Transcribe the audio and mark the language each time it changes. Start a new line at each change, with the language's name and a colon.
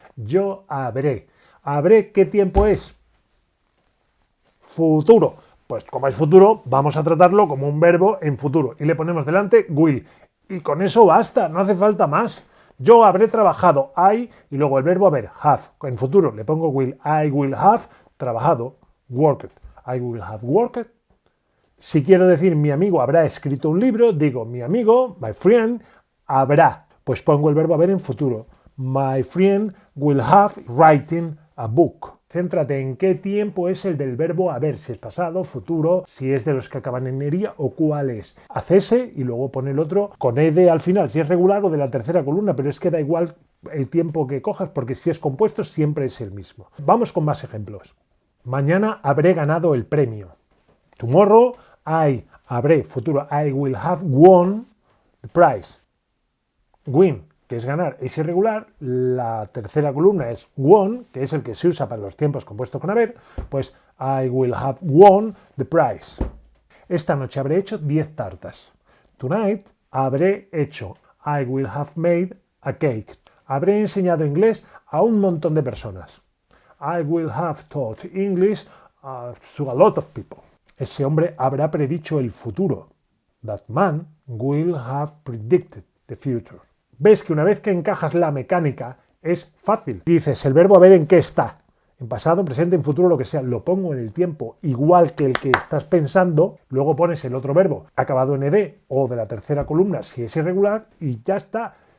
Spanish: Yo habré. ¿Habré qué tiempo es? Futuro. Pues como es futuro, vamos a tratarlo como un verbo en futuro. Y le ponemos delante will. Y con eso basta, no hace falta más. Yo habré trabajado, I, y luego el verbo haber, have. En futuro le pongo will.
English: I will have
Spanish: trabajado,
English: worked. I will have worked.
Spanish: Si quiero decir mi amigo habrá escrito un libro, digo mi amigo,
English: my friend,
Spanish: habrá. Pues pongo el verbo haber en futuro.
English: My friend will have written a book.
Spanish: Céntrate en qué tiempo es el del verbo haber, si es pasado, futuro, si es de los que acaban en ería o cuál es. Haz ese y luego pon el otro con ed al final, si es regular o de la tercera columna, pero es que da igual el tiempo que cojas porque si es compuesto siempre es el mismo. Vamos con más ejemplos. Mañana habré ganado el premio.
English: Tomorrow
Spanish: habré, futuro,
English: I will have won the prize.
Spanish: Win, que es ganar, es irregular. La tercera columna es won, que es el que se usa para los tiempos compuestos con haber. Pues
English: I will have won the prize.
Spanish: Esta noche habré hecho 10 tartas.
English: Tonight
Spanish: habré hecho.
English: I will have made a cake.
Spanish: Habré enseñado inglés a un montón de personas.
English: I will have taught English to a lot of people.
Spanish: Ese hombre habrá predicho el futuro.
English: That man will have predicted the future.
Spanish: Ves que una vez que encajas la mecánica es fácil. Dices el verbo haber en qué está. En pasado, presente, en futuro, lo que sea. Lo pongo en el tiempo igual que el que estás pensando. Luego pones el otro verbo acabado en ed o de la tercera columna si es irregular y ya está.